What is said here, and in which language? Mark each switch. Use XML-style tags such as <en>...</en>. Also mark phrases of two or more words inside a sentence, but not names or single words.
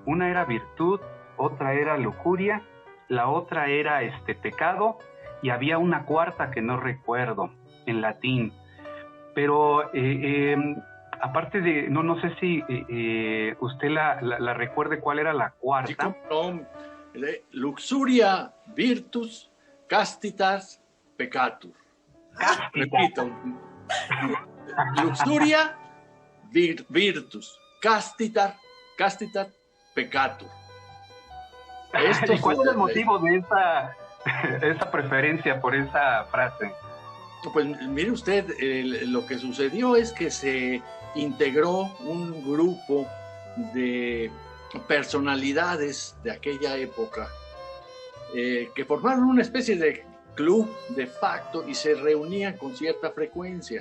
<es>Una era virtud, otra era lujuria, la otra era pecado, y había una cuarta que no recuerdo en latín. Pero aparte de, no sé si usted la recuerde cuál era la cuarta. Sí,</es> <la>luxuria, virtus, castitas, peccatur. Repito. Luxuria virtus. Castitar peccatur.</la> <es>¿Y cuál es el motivo de esa preferencia por esa frase? Pues mire usted, lo que sucedió es que se integró un grupo de personalidades de aquella época que formaron una especie de club de facto y se reunían con cierta frecuencia.</es>